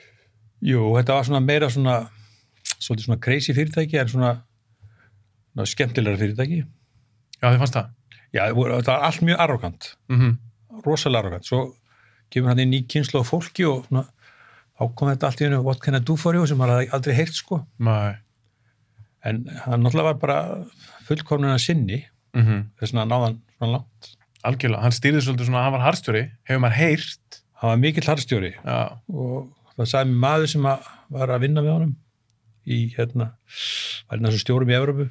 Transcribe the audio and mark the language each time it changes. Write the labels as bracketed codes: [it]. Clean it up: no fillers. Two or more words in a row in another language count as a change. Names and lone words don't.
[is] Jú, þetta var svona meira svolítið svona crazy fyrirtæki, en svona skemmtilegra fyrirtæki. Já, þið fannst það? Já, þetta var allt mjög arrogant. Rosalega arrogant. Svo kemur hann inn í kynslu af fólki og svona, þá kom þetta allt í einu [en] what can I do for you, [is] sem maður hafði aldrei heyrt, sko. Nei. En hann náttúrulega var bara fullkomnuna sinni, þess að náðan svona langt. Algjörlega, hann stýrði svolítið svona, hann var harðstjóri, hefur maður heyrt. Hann var mikill harðstjóri. Já. Og það sagði mér maður sem var að vinna með honum í, var einn af þessum stjórum í Evrópu.